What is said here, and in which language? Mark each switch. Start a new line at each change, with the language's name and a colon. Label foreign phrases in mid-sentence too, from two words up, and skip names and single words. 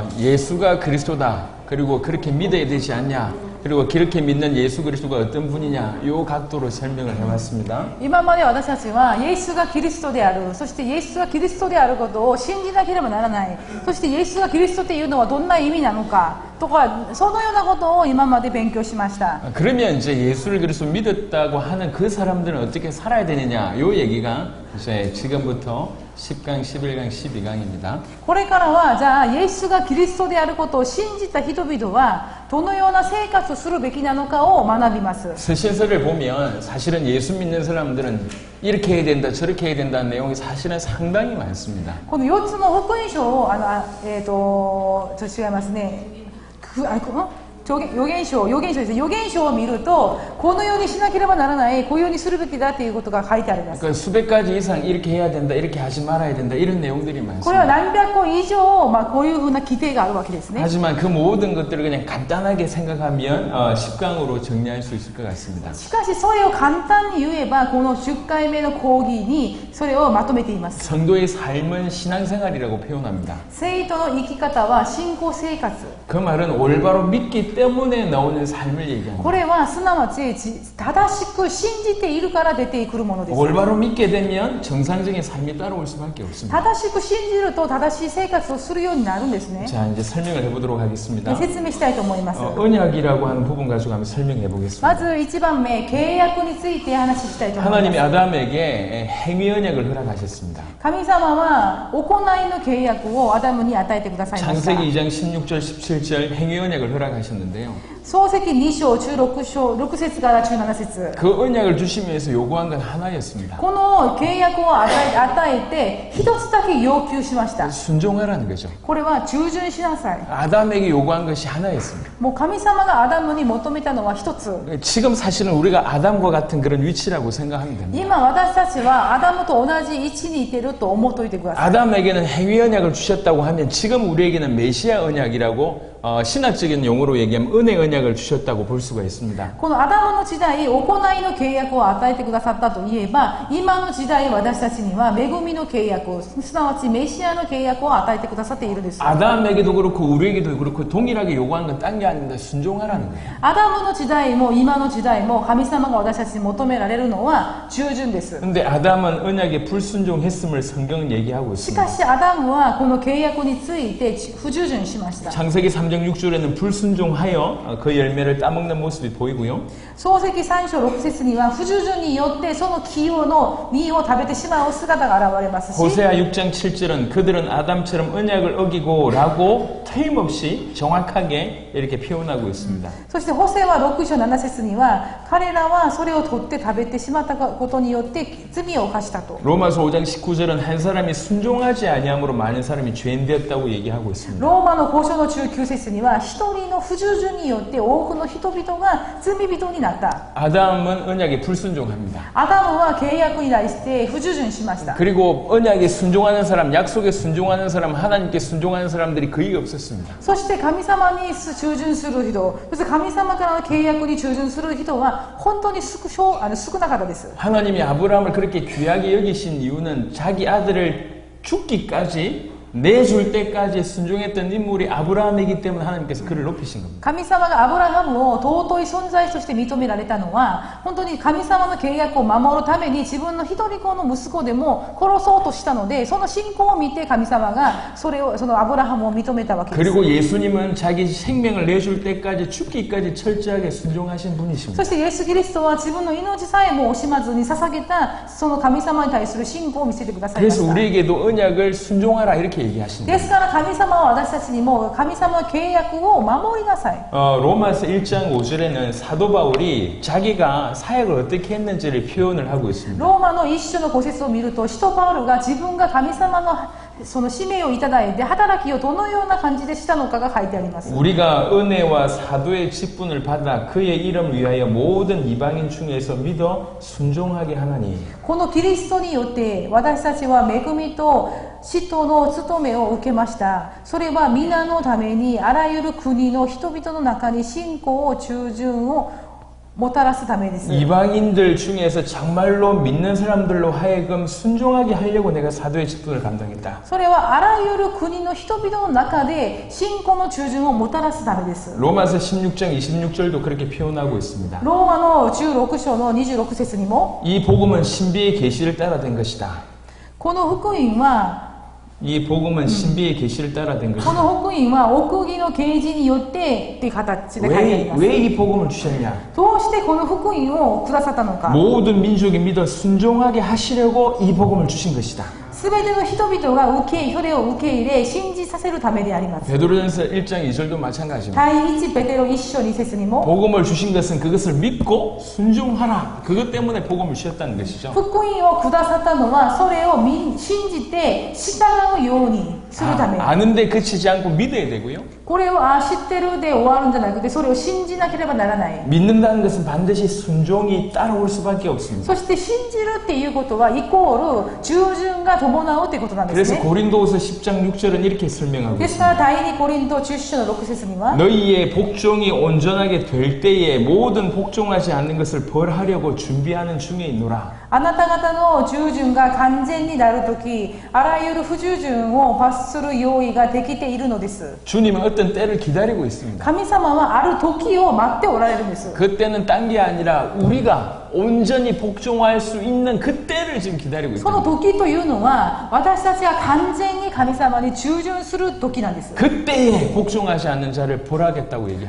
Korean: 예수가 그리스도다. 그리고 그렇게 믿어야 되지 않냐. 그리고 그렇게 믿는 예수 그리스도가 어떤 분이냐. 요 각도로 설명을 해봤습니다.
Japanese: 今まで私たちはイエスがキリストである、そしてイエスがキリストであることを信じなければならない、そしてイエスがキリストというのはどんな意味なのかとか、そのようなことを今まで勉強しました。
Korean: 그러면 이제 예수를 그리스도 믿었다고 하는 그 사람들은 어떻게 살아야 되느냐. 요 얘기가 이제 지금부터 10강, 11강, 12강입니다.
Japanese: これからはじゃあイエスがキリストであることを信じた人々はどのような生活をするべきなのかを学びます。
Korean: 서신서를 보면 사실은 예수 믿는 사람들은 이렇게 해야 된다, 저렇게 해야 된다는 내용이 사실은 상당히 많습니다.
Japanese: この4つの福音書をちょっと違いますね。預言書ですね。預言書を見るとこのようにしなければならない、こういうようにするべきだということが書いてあります。
Korean: 그러니까 수백 가지 이상 이렇게 해야 된다, 이렇게 하지 말아야 된다 이런 내용들이
Japanese: これは
Korean: 많습니다.
Japanese: 何百個以上、こういうふうな規定があるわけですね。
Korean: 하지만 그 모든 것들을 그냥 간단하게 생각하면 10강으로 정리할 수 있을 것 같습니다.
Japanese: しかしそれを簡単に言えばこの10回目の講義にそれをまとめています。
Korean: 성도의 삶은 신앙생활이라고 표현합니다.
Japanese: 生徒の生き方は信仰生活。
Korean: 그 말은 올바로 믿기 때문에 나오는 삶을 얘기합니다.
Japanese: これはすなわち正しく信じているから出てくるものです。
Korean: 올바로 믿게 되면 정상적인 삶이 따라올 수밖에 없습니다.
Japanese: 正しく信じると正しい生活をするようになるんですね。
Korean: 자, 이제 설명을 해보도록 하겠습니다.
Japanese: 説明したいと思います。
Korean: 언약이라고 하는 부분 가지고 한번 설명해
Japanese: ま
Korean: 보겠습니다.
Japanese: ず1番目、契約について話したいと思い
Korean: 하나님이
Japanese: ます。
Korean: 아담에게 행위 언약을 허락하셨습니다.
Japanese: 神様は行いの契約をアダムに与えてくださいました。
Korean: 창세기 2장 16절 17절 행위 언약을 허락하셨는데요.
Japanese: 創世記2章6節から17節。
Korean: 그 언약을 주시면서 요구한 건 하나였습니다.
Japanese: この契約を与えて一つだけ要求しました。
Korean: 순종하라는 거죠.
Japanese: これは従順しなさい。
Korean: 아담에게 요구한 것이 하나였습니다.
Japanese: もう神様がアダムに求めたのは一つ。
Korean: 지금 사실은 우리가 아담과 같은 그런 위치라고 생각하면 됩니다.
Japanese: 今私たちはアダムと同じ位置にいてると思っておいてください。
Korean: 아담에게는 행위 언약을 주셨다고 하면 지금 우리에게는 메시아 언약이라고 신학적인 용어로 얘기하면 은혜 언약을 주셨다고 볼 수가 있습니다.
Japanese: このアダムの時代、行いの契約を与えてくださったといえば、今の時代私たちには恵みの契約を、すなわちメシアの契約を与えてくださっているんです。
Korean: 아담에게도 그렇고 우리에게도 그렇고 동일하게 요구하는 건 딴 게 아닙니다. 순종하라는 거예요.
Japanese: アダムの時代も今の時代も神様が私たちに求められるのは従順です。
Korean: 근데 아담은 언약에 불순종했음을 성경은 얘기하고
Japanese: しか
Korean: 있습니다.
Japanese: しアダムはこの契約について不従順しました。
Korean: 창세기 3장 6절에는 불순종하여 그 열매를 따먹는 모습이 보이고요.
Japanese: 創世記3章6節には不従順によってその木の実を食べてしまう姿が現れますし、
Korean: 호세아 6장 7절은 그들은 아담처럼 언약을 어기고 라고 틀림없이 정확하게 이렇게 표현하고 있습니다.
Japanese: そしてホセは6章7節には彼らはそれを取って食べてしまったことによって罪を犯したと。
Korean: 로마서 5장 19절은 한 사람이 순종하지 아니함으로 많은 사람이 죄인 되었다고 얘기하고 있습니다.
Japanese: ローマの5章の19節には一人の不従順によって多くの人々が罪人になった。
Korean: 아담은 언약에 불순종합니다.
Japanese: アダムは契約に対して不従順しました。
Korean: 그리고 언약에 순종하는 사람, 약속에 순종하는 사람, 하나님께 순종하는 사람들이 거의 없었습니다.
Japanese: そして神様に従順する人、そして神様からの契約に従順する人は本当に少なかったです。
Korean: 하나님이 아브라함을 그렇게 귀하게 여기신 이유는 자기 아들을 죽기까지 내줄 때까지 순종했던 인물이 아브라함이기 때문에 하나님께서 그를 높이신 겁니다.
Japanese: 神様がアブラハムを尊い存在として認められたのは、本当に神様の契約を守るために自分の一人子の息子でも殺そうとしたので、その信仰を見て神様がそのアブラハムを認めたわけです。
Korean: 그리고 예수님은 자기 생명을 내줄 때까지 죽기까지 철저하게 순종하신 분이십니다.
Japanese: そしてイエス・キリストは自分の命さえも惜しまずに捧げたその神様に対する信仰を見せてくださいまし
Korean: 그래서
Japanese: た。
Korean: 우리에게도 언약을 순종하라 이렇게 얘기하십니다.
Japanese: ですから神様は私たちにも神様の契約を守りなさい。
Korean: 로마서 1장 5절에는 사도 바울이 자기가 사역을 어떻게 했는지를 표현을 하고 있습니다.
Japanese: ローマの一章の5節を見ると、使徒パウルが自分が神様のその使命をいただいて働きをどのような感じでしたのかが書いてあります。
Korean: 우리가 은혜와 사도의 직분을 받아 그의 이름을 위하여 모든 이방인 중에서 믿어 순종하게 하나니
Japanese: このキリストによって私たちは恵みと使徒の務めを受けました。それは皆のためにあらゆる国の人々の中に信仰を従順をもたらすためです。
Korean: 이방인들 중에서 정말로 믿는 사람들로 하여금 순종하게 하려고 내가 사도의 직분을 감당했다.
Japanese: それはあらゆる国の人々の中で信仰の従順をもたらすためです。
Korean: 로마서 16장 26절도 그렇게 표현하고 있습니다.
Japanese: ローマの16章の26節にも
Korean: 이 복음은 신비의 계시를 따라 된 것이다.
Japanese: この福音は
Korean: 이 복음은 신비의 계시를 따라 된
Japanese: こ
Korean: 것이다.
Japanese: の福音は奥義の啓示によってっていう形で書いてあります。
Korean: 왜 이 복음을 주셨냐?
Japanese: どうしてこの福音をくださったのか。
Korean: 모든 민족이 믿어 순종하게 하시려고 이 복음을 주신 것이다.
Japanese: すべての人々がそれを受け入れ信じさせるためであります。
Korean: 베드로전서 1장 2절도 마찬가지입니다.
Japanese: 第1ペテロ1章2節にも
Korean: 복음을 주신 것은 그것을 믿고 순종하라. 그것 때문에 복음을 주셨다는 것이죠.
Japanese: 福音をくださったのはそれを信じて従うようにするため。
Korean: 아는데 그치지 않고 믿어야 되고요.
Japanese: これを知ってるで終わるんじゃなくてそれを信じなければならない。
Korean: 믿는다는 것은 반드시 순종이 따라올 수밖에 없습니다.
Japanese: そして信じるっていうことはイコール従順が伴うっていうことなんです
Korean: 그래서
Japanese: ね。
Korean: 고린도후서 10장 6절은 이렇게 설명하고
Japanese: ですか
Korean: 있습니다.
Japanese: ら第2コリント10章の6節には
Korean: 너희의 복종이 온전하게 될 때에 모든 복종하지 않는 것을 벌하려고 준비하는 중에 있노라.
Japanese: あなた方の従順が完全になるとき、あらゆる不従順を罰する用意ができているのです。
Korean: 주님은 어떤 때를 기다리고 있습니다.
Japanese: 神様はある時を待っておられるんです。
Korean: 그때는 딴 게 아니라 우리가 온전히 복종할 수 있는 그때를 지금 기다리고
Japanese: その
Korean: 있다.
Japanese: 時というのは、私たちが完全に神様に従順する時なんです。
Korean: 그때에 복종하지 않는 자를 벌하겠다고 얘기합니다.